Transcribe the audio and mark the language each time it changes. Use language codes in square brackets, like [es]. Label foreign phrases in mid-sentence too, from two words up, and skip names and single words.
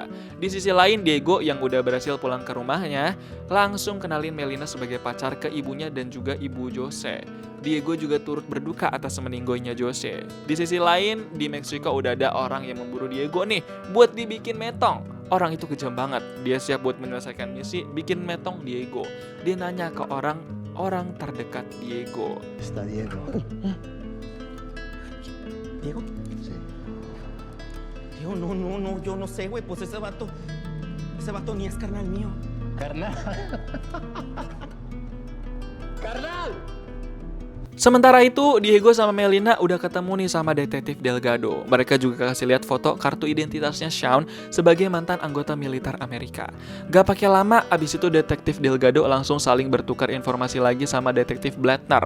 [id] Di sisi lain, Diego yang udah berhasil pulang ke rumahnya langsung kenalin Melina sebagai pacar ke ibunya dan juga ibu Jose. Diego juga turut berduka atas meninggoynya Jose. Di sisi lain, di Meksiko udah ada orang yang memburu Diego nih buat dibikin metong. Orang itu kejam banget. Dia siap buat menyelesaikan misi bikin metong Diego. Dia nanya ke orang terdekat Diego. [es] Está Diego. ¿Diego? Sí. Diego, no, yo no sé, güey. Pues ese vato ni es carnal mío. Carnal. ¡Carnal! [id] Sementara itu, Diego sama Melina udah ketemu nih sama Detektif Delgado. Mereka juga kasih lihat foto kartu identitasnya Shawn sebagai mantan anggota militer Amerika. Gak pakai lama, abis itu Detektif Delgado langsung saling bertukar informasi lagi sama Detektif Blattner.